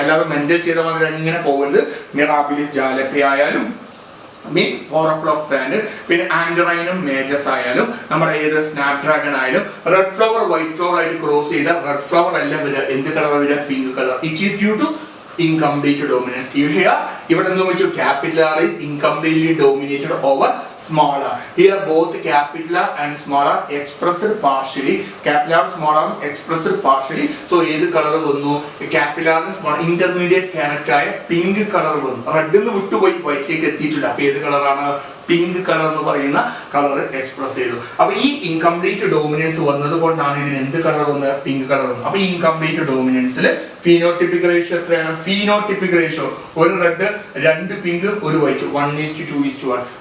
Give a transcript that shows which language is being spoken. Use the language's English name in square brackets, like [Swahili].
[Malayalam] അല്ലാതെ മെന്റൽ ചെയ്ത മാതിരി അങ്ങനെ പോകരുത്. മിറാബിലിസ് ജാലപ്പയായാലും [English] means 4 o'clock plant, [Malayalam] പിന്നെ ആൻഡറൈനും മേജസ് ആയാലും നമ്മുടെ ഏത് സ്നാപ് ഡ്രാഗൺ ആയാലും റെഡ് ഫ്ലവർ വൈറ്റ് ഫ്ലവർ ആയിട്ട് ക്രോസ് ചെയ്ത റെഡ് ഫ്ലവർ എല്ലാം വരിക എന്ത് കളർ വരിക? Pink colour. [English] It is due to incomplete dominance. [Malayalam] ഇവിടെ എന്ത് വെച്ചു? [English] capital R is incompletely dominated over small r. Here both capital R and small r expressed partially. Capital R small r expressed partially. [Malayalam] So ഏത് colour വന്നു? [English] capital R small intermediate character [Malayalam] ആയ pink colour വന്നു. Red എന്ന് വിട്ടുപോയി വൈറ്റിലേക്ക് എത്തിയിട്ടില്ല. അപ്പൊ ഏത് കളറാണ്? പിങ്ക് കളർ എന്ന് പറയുന്ന കളർ എക്സ്പ്രസ് ചെയ്തു. അപ്പൊ ഈ ഇൻകംപ്ലീറ്റ് ഡോമിനൻസ് വന്നത് കൊണ്ടാണ് ഇതിന് എന്ത് കളർ വന്നത്? പിങ്ക് കളർ വന്നു. അപ്പൊ ഇൻകംപ്ലീറ്റ് ഡോമിനൻസിൽ ഫീനോട്ടിപ്പിക് റേഷ്യോ എത്രയാണ്? ഫീനോട്ടിപ്പിക് റേഷ്യോ ഒരു റെഡ് 2 പിങ്ക് 1 വൈറ്റ് 1:2:1.